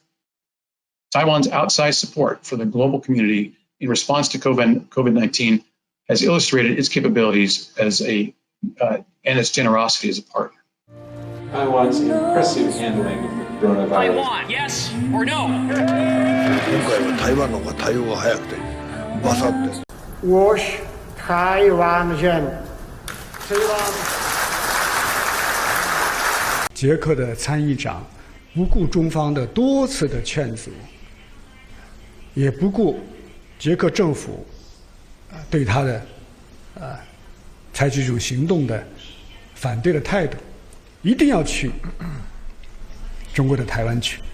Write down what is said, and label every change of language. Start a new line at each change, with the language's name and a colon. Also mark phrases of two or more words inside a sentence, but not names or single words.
English: Taiwan's outsized support for the global community in response to COVID-19 has illustrated its capabilities as and its generosity as a partner. Taiwan's impressive handling of the coronavirus. Taiwan, yes or no?
Japanese: 今回は台湾の方が対応が早くてバサッて。
Chinese: 我是台湾人。捷克的参议长不顾中方的多次的劝阻，也不顾捷克政府对他的采取这种行动的反对的态度，一定要去中国的台湾去。